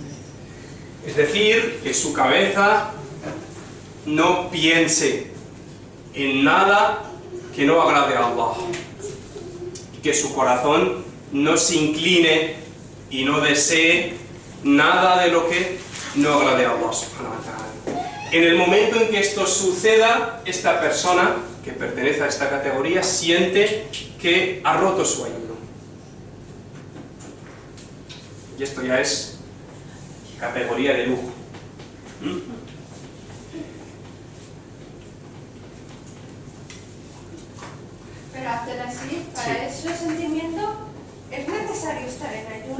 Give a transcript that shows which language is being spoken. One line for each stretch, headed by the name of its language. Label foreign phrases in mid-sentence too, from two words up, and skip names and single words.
Spanish: Es decir, que su cabeza no piense en nada que no agrade a Allah. Que su corazón no se incline y no desee nada de lo que no agrade a Allah
Arabic: سبحانه وتعالى.
Spanish: En el momento en que esto suceda, esta persona que pertenece a esta categoría siente que ha roto su ayuno. Y esto ya es categoría de lujo. Pero hacer así, para ese sentimiento, ¿es necesario estar en ayuno?